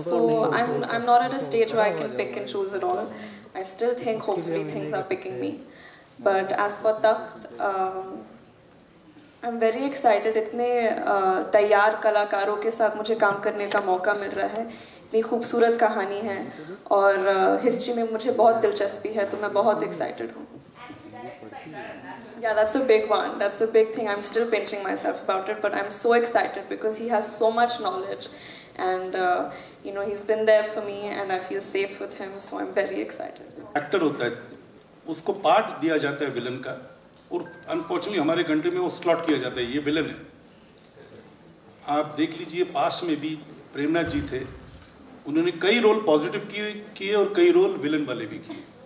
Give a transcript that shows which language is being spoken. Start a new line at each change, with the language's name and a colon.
English: So I'm not at a stage where I can pick and choose it all. I still think hopefully things are picking me. But as for Takht, I'm very excited.
Hindi: इतने तैयार कलाकारों के साथ मुझे काम करने का मौका मिल रहा है, इतनी खूबसूरत कहानी है और हिस्ट्री में मुझे बहुत दिलचस्पी है, तो मैं बहुत एक्साइटेड हूँ।
English: Yeah, that's a big one. That's a big thing. I'm still pinching myself about it, but I'm so excited because he has so much knowledge, and he's been there for me, and I feel safe with him. So I'm very excited.
Hindi: Actor होता है, उसको part दिया जाता है villain का, और unfortunately हमारे country में वो स्लॉट किया जाता है, ये विलन है। आप देख लीजिए, पास्ट में भी प्रेमनाथ जी थे, उन्होंने कई रोल पॉजिटिव किए और कई रोल विलन वाले भी किए।